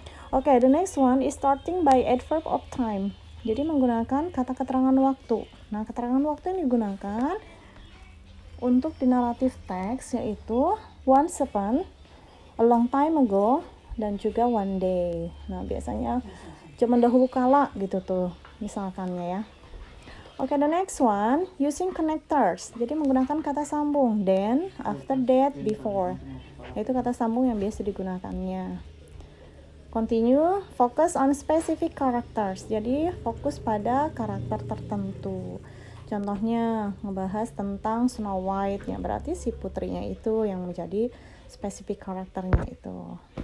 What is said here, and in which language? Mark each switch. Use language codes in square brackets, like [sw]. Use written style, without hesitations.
[en] Oke, the next one is starting by adverb of time. [id] Jadi menggunakan kata keterangan waktu. Nah, keterangan waktu yang digunakan untuk di narrative text yaitu [en] once upon, a long time ago, [id] dan juga [en] one day. [id] Nah, biasanya zaman dahulu kala gitu tuh misalkannya ya. [en] Oke, the next one, using connectors. [id] Jadi menggunakan kata sambung, [en] then, after that, before. [id] Itu kata sambung yang biasa digunakannya. [en] Continue, focus on specific characters. [id] Jadi fokus pada karakter tertentu. Contohnya ngebahas tentang Snow White, yang berarti si putrinya itu yang menjadi specific karakternya itu.